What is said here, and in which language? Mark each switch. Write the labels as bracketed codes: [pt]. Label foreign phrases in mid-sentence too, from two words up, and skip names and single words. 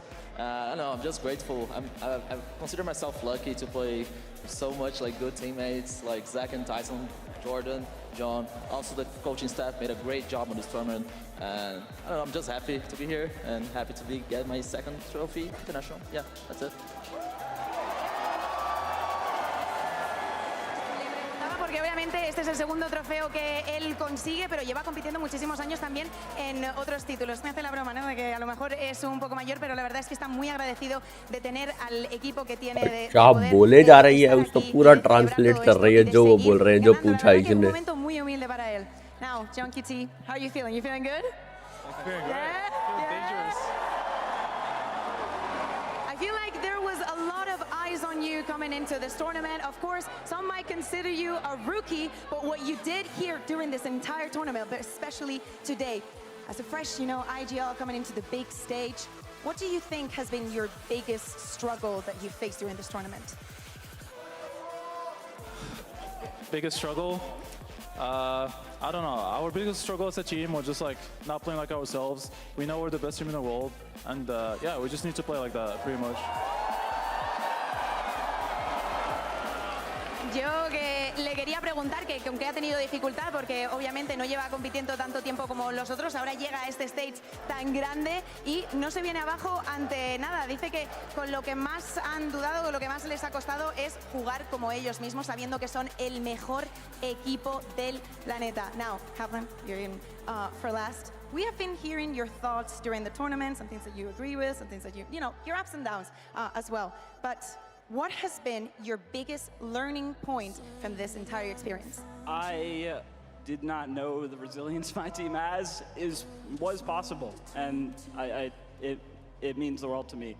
[en] I don't know, I'm just grateful. I consider myself lucky to play with so much like good teammates like Zach and Tyson, Jordan. John. Also, the coaching staff made a great job on this tournament. And I don't know, I'm just happy to be here and happy to get my second trophy international. Yeah, that's it. [es] Porque obviamente este es el segundo trofeo que él consigue, pero lleva compitiendo muchísimos años también en otros títulos. Me hace la broma, ¿no? De que a lo mejor es un poco mayor, pero la verdad es que está muy agradecido de tener al equipo que tiene de [hi] क्या बोले जा रही है उसको पूरा ट्रांसलेट कर रही है जो वो बोल रहे हैं जो पूछा [es] un [hi] इसने [es] momento muy humilde para él. [en] Now, John Kitty, how are you feeling? You feeling good? I'm feeling good. Yeah? I feel dangerous. I feel like there was a lot of eyes on you coming into this tournament. Of course, some might consider you a rookie, but what you did here during this entire tournament, but especially today, as a fresh, IGL coming into the big stage, what do you think has been your biggest struggle that you faced during this tournament? Biggest struggle? I don't know. Our biggest struggle as a team was just like not playing like ourselves. We know we're the best team in the world, and yeah, we just need to play like that pretty much. [es] Yo que le quería preguntar que con qué ha tenido dificultad, porque obviamente no lleva compitiendo tanto tiempo como los otros, ahora llega a este stage tan grande y no se viene abajo ante nada. Dice que con lo que más han dudado, con lo que más les ha costado es jugar como ellos mismos, sabiendo que son el mejor equipo del planeta. [en] Now, Kaplan, you're in for last. We have been hearing your thoughts during the tournament, some things that you agree with, some things that your ups and downs as well. But what has been your biggest learning point from this entire experience? I did not know the resilience my team has was possible, and it means the world to me.